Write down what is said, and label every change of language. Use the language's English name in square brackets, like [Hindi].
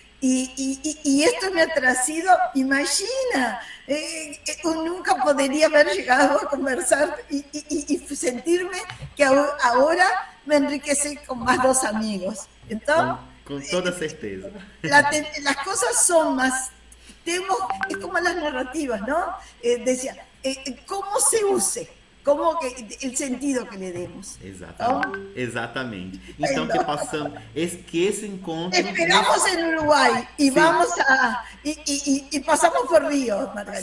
[Spanish] Y esto me ha traído, imagina, nunca podría haber llegado a conversar y sentirme que ahora me enriquece con más 2 amigos. Entonces, con toda certeza. Las cosas son más, es como las narrativas, ¿no? Decía, ¿cómo se use? Como que el sentido que le demos. [Portuguese] Exatamente. Então que possamos, que esse encontro... [Spanish] Esperamos en Uruguay y vamos a... Y pasamos por Río, Margarida.